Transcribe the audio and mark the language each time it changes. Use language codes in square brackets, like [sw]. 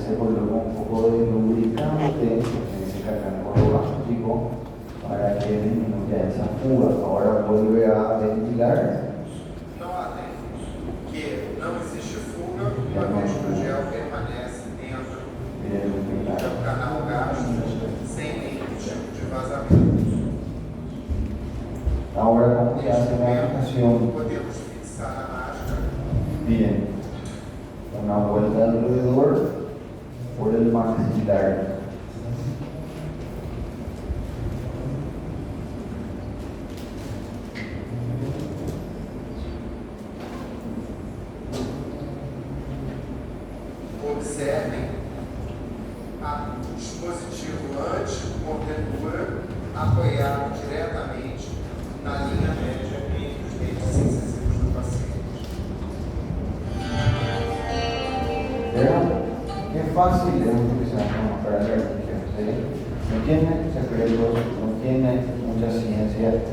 [es] Se coloca un poco de lubricante en ese canal orogástrico para que disminuya esa fuga. Ahora vuelve a ventilar. [pt] Notem que não existe fuga, uma vez que o gel permanece dentro do canal gástrico sem nenhum tipo de vazamento. [es] Ahora, ¿cómo se hace la aplicación? [pt] Podemos fixar a máscara. [es] Bien, una vuelta alrededor por el maxilar. [pt] Observem o dispositivo anti-mordedura apoiado diretamente na linha média entre os dentes incisivos do paciente. [es] ¿Verdad? Qué fácil es utilizar una máscara quirúrgica, ¿sí? No tiene secretos, no tiene mucha ciencia.